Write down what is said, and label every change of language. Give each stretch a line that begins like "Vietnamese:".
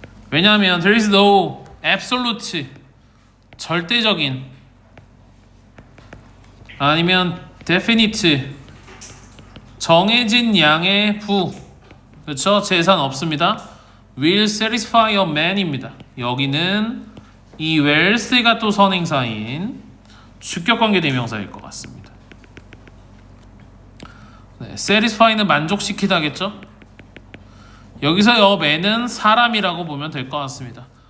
Korean: 왜냐하면
English: there is no absolute,
Korean: 절대적인, 아니면 definite, 정해진 양의 부, 그렇죠? 재산 없습니다.
English: will satisfy a man입니다.
Korean: 여기는 이 wealth가 또 선행사인 주격관계 대명사일 것 같습니다. 네, satisfy는 만족시키다겠죠? 여기서 a man은 사람이라고 보면 될 것 같습니다.